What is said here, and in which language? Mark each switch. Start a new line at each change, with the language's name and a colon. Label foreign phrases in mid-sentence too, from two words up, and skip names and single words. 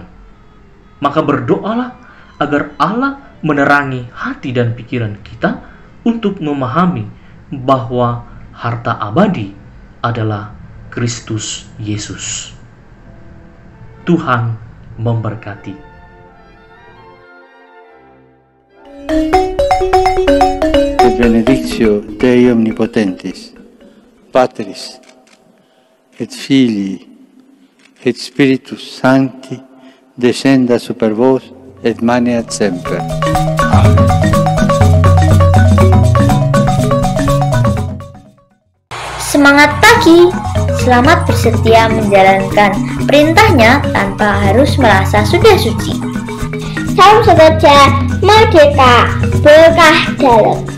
Indonesian: Maka berdoalah agar Allah menerangi hati dan pikiran kita untuk memahami bahwa harta abadi adalah Kristus Yesus. Tuhan memberkati.
Latin: Et benedictio Dei Omnipotentis, Patris, et Filii, et Spiritus Sancti, descenda super vos et maneat semper.
Indonesian: Amen. Semangat pagi, selamat bersetia menjalankan perintahnya tanpa harus merasa sudah suci. Salam sejahtera, merdeka, berkah dalam.